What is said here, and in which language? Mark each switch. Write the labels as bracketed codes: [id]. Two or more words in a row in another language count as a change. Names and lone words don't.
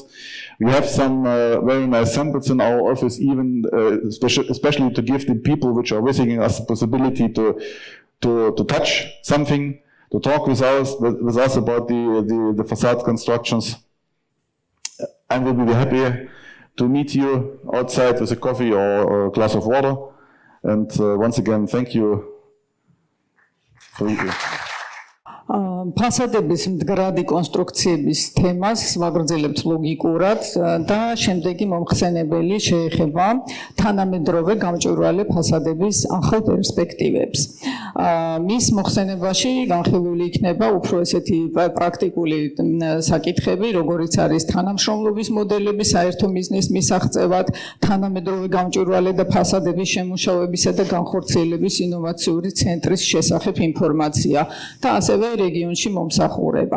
[en] We have some very nice samples in our office, even especially to give the people which are visiting us the possibility to touch something, to talk with us about the facade constructions. And we will be happy to meet you outside with a coffee or a glass of water. And once again, thank you for you. [ka] ფასადების მდგრადი კონსტრუქციების თემას ვაგრძელებთ ლოგიკურად და შემდეგი მომხსენებელი შეეხება თანამედროვე გამჭვირვალე ფასადების ახალ პერსპექტივებს. მის მოხსენებაში განხილული იქნება უფრო ესეთი პრაქტიკული საკითხები, როგორიც არის თანამშრომლობის მოდელები საერთო მიზნის მისაღწევად, თანამედროვე გამჭვირვალე და ფასადების შემუშავებისა და განხორციელების ინოვაციური ცენტრის შესახებ ინფორმაცია და ასევე რეგიონში მომსახურება.